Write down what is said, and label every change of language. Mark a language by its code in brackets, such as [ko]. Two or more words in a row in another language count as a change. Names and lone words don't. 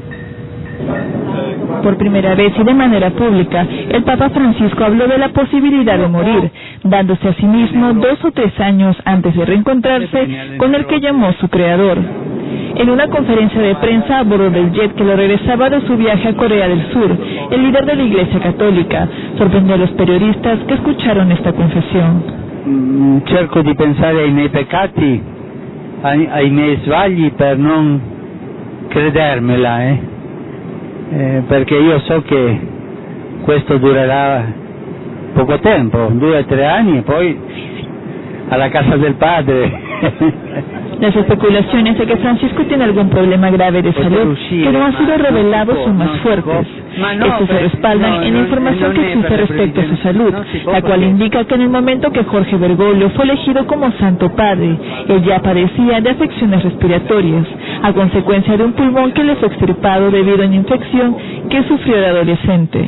[es] Por primera vez y de manera pública, el Papa Francisco habló de la posibilidad de morir, dándose a sí mismo 2 o 3 años antes de reencontrarse con el que llamó su creador. En una conferencia de prensa a bordo del jet que lo regresaba de su viaje a Corea del Sur, el líder de la Iglesia Católica sorprendió a los periodistas que escucharon esta confesión. [it] Cerco di pensare ai miei peccati, ai miei sbagli per non credermela, perché io so che questo durerà poco tempo, 2 o 3 anni e poi alla casa del Padre. [es] Las especulaciones de que Francisco tiene algún problema grave de salud que no ha sido revelado son más fuertes. Estos se respaldan en la información que existe respecto a su salud, la cual indica que en el momento que Jorge Bergoglio fue elegido como Santo Padre, él ya padecía de afecciones respiratorias, a consecuencia de un pulmón que le fue extirpado debido a una infección que sufrió de adolescente.